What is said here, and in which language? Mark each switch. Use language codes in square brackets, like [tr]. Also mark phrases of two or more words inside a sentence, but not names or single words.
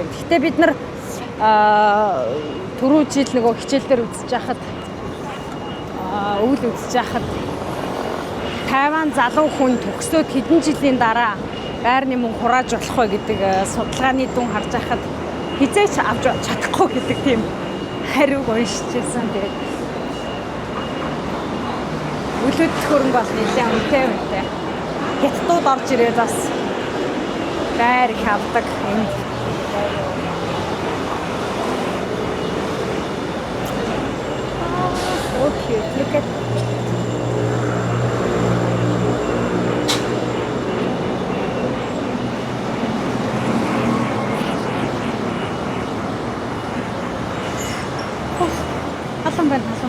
[mn] Гэхдээ бид нар түрүү жил нөгөө хичээлдэр үзэж байхад өвөл үзэж байхад Тайван залуу хүн төгсөөд хэдэн жилийн дараа байрны мөнгө хурааж болох вэ гэдэг судалгааны дүн харж байхад хизээч авч чадахгүй гэдэг тийм хариуг уншижсэн. Тэгээд үйл хөдлөх хөрөнгө бол нэлээд үнэтэй. Хятадууд орж ирээд бас байр их авдаг юм. [en] Okay, look at [mn] халуун байна.